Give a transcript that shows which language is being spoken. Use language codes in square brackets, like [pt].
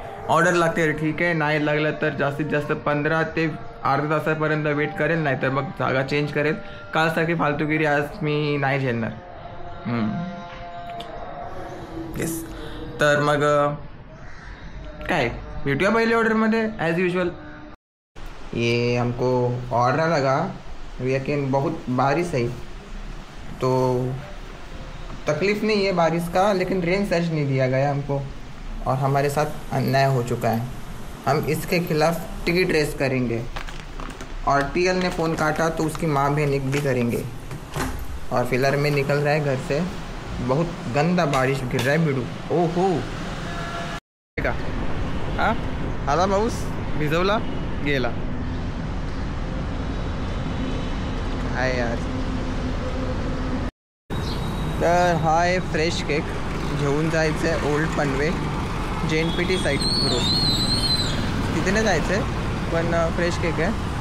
[mr] Order लागते ठीक आहे, नाही लागलं तर जास्तीत जास्त 15 ते अर्ध्या तासापर्यंत वेट करेल, नाही तर मग जागा चेंज करेल. कालसारखी फालतूगिरी आज मी नाही झेलणार. येस. तर मग काय भेटूया पहले ऑर्डरमध्ये एज यूजुअल. [hi] ये हमको ऑर्डर लगा, लेकिन बहुत बारिश है तो तकलीफ़ नहीं है बारिश का, लेकिन रेन सर्च नहीं दिया गया हमको और हमारे साथ अन्याय हो चुका है. हम इसके खिलाफ टिकट रेस करेंगे और टीएल ने फ़ोन काटा तो उसकी माँ बहन भी करेंगे. और फिलहाल में निकल रहा है घर से. बहुत गंदा बारिश गिर रहा है बिडू. [mr] ओहो का हा आला पाऊस, भिजवला गेला. काय यार. तर हा आहे फ्रेश केक. घेऊन जायचं आहे ओल्ड पनवे JNPT साईट रोड, तिथे नाही जायचं आहे पण फ्रेश केक आहे.